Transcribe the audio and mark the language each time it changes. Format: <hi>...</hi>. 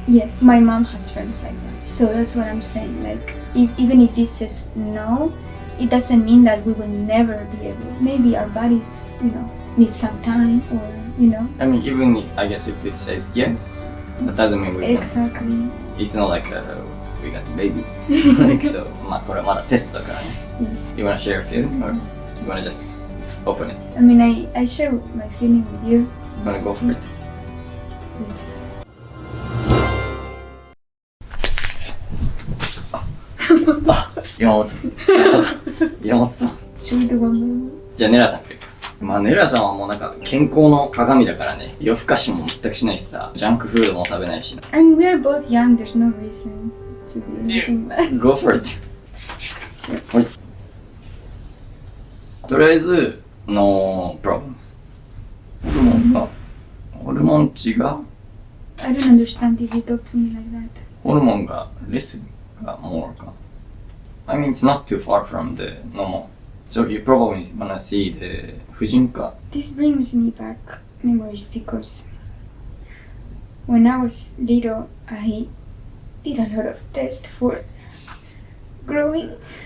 <en>yes, my mom has friends like that. So that's what I'm saying, like even if this says no, it doesn't mean that we will never be able. Maybe our bodies, you know, need some time, or you know, I mean, even if, I guess if it says yes, that doesn't mean we exactly can. It's not like we got the baby. Like, so</en> <ja>まあこれはまだテストだからね。</ja> <en>yes. You wanna share a feeling, or you wanna just open it? I mean, I share my feeling with you. You wanna go for it? Yes.</en> <ja>山本さん。</ja> <en>Should we do one more?</en> <ja>じゃあネラさんからいく。まあネラさんはもうなんか健康の鏡だからね。夜更かしも全くしないしさ、ジャンクフードも食べないしな。</ja> <en>I mean, we are both young. There's no reason to be anything bad. Go for it. Sure.</en> <ja>はい。とりあえず、</ja> <en>No problems.</en> <ja>ホルモン値が</ja> <en>I don't understand if you talk to me like that.</en> <ja>ホルモンがレスが more か。</ja> <en>I mean, it's not too far from the normal. So you probably wanna see the 婦人科. This brings me back memories because when I was little, I did a lot of tests for growing.</en>